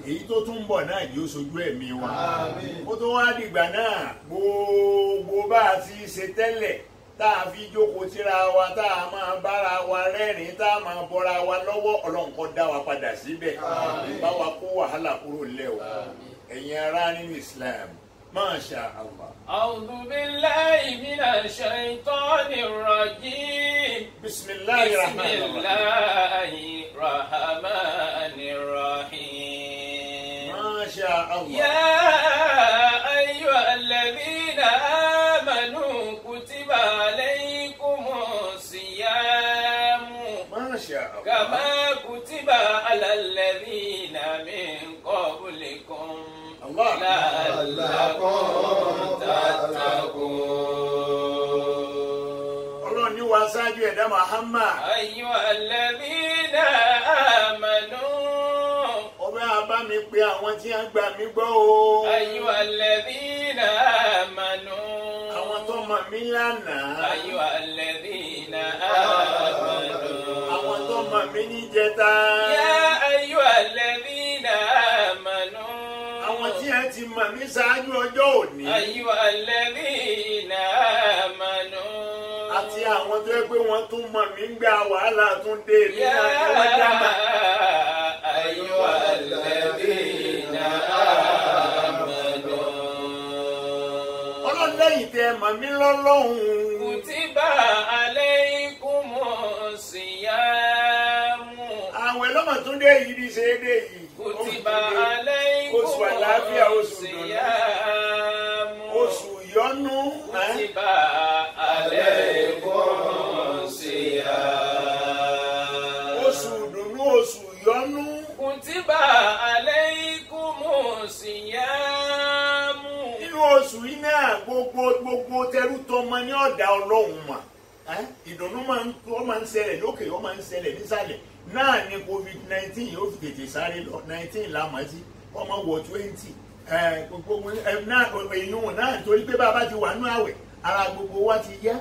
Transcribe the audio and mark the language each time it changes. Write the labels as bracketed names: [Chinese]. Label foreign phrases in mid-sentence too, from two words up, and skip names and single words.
[Yoruba] èyí tó tún bọ̀ náà yóò sojú ẹ̀mí wa ó tó wá dìgbà náà gbogbo bá a ti ṣe tẹ́lẹ̀ tá a fi jókòó tíra wa tá a máa bára wa rẹ́rìn tá a máa bọ́ra wa lọ́wọ́ Ọlọ́run kó dá wa padà síbẹ̀ bá wa kó wàhálà kúrò lẹ́ o ẹ̀yin ará nínú Islam [Arabic] ما شاء الله. أعوذ بالله من الشيطان الرجيم بسم الله الرحمن الرحيم ما شاء الله. يا أيها الذين آمنوا كتب عليكم الصيام ما شاء الله. كما كتب على الذين من قبلكم الله. لعلكم [Yoruba] Ọlọ́run ní wa ṣáájú ẹ̀dá Muhammad. [Arabic] أيها الذين آمنوا [Yoruba] Ọbẹ̀ abá mi pé àwọn tí wọ́n gbà mí gbọ́ o. [Arabic] أيها الذين آمنوا [Yoruba] Àwọn tó mọ̀ mí lánàá. [Arabic] أيها الذين آمنوا [Yoruba] Àwọn tó mọ̀ mí níjẹta. [Arabic] يا أيها الذين آمنوا [Yoruba] Àwọn tí wọ́n ti mọ̀ mí ṣáájú ọjọ́ òní. [Arabic] أيها الذين آمنوا [Yoruba] Àti àwọn tó yẹ pé wọ́n tún mọ̀ mí gbà wàhálà tún dé ní [Arabic] يا [Yoruba] wọ́n dáná. [Arabic] أيها الذين آمنوا [Yoruba] Ọlọ́run lẹ́yìn tẹ́ mọ̀ mí lọ́lọ́hun. [Arabic] كتب عليكم الصيام [Yoruba] Àwẹ̀ lọ́mọ tún dé yìí bí ṣe é dé yìí. [Arabic] كتب عليكم [Yoruba] Oṣù àlàáfíà, oṣù ìdùnnú. [Arabic] الصيام [Yoruba] Oṣù yọ́nú. [Arabic] كتب عليكم الصيام [Yoruba] Oṣù ìdùnnú, oṣù yọ́nú. [Arabic] كتب عليكم الصيام [Yoruba] Nínú oṣù yìí náà gbogbo tẹrú tọmọ ní ọ̀dà Ọlọ́run mà. Ìdùnnú máa ń ṣẹlẹ̀ lókè, ó máa ń ṣẹlẹ̀ nísàlẹ̀. Náà ni COVID-19 yóò fi tètè sáré lọ 19 lámàtí ọmọ wọ 20 gbogbo èèyàn náà torí pé bàbá ti wà nínú àwẹ̀ ara gbogbo wa ti yá